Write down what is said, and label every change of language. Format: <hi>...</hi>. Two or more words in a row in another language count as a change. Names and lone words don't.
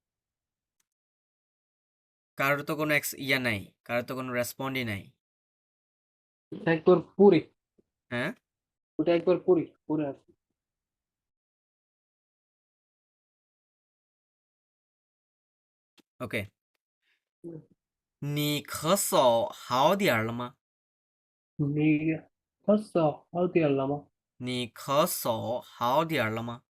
<bn>কারোর তো কোনো ইয়া নাই, কারোর তো কোনো রেসপন্ডই নাই। একবার পড়ি, হ্যাঁ, ওটা একবার পড়ি, পড়ে আসি। OK。</bn> <zh>你咳嗽好点儿了吗？你咳嗽好点了吗？你咳嗽好点儿了吗？</zh>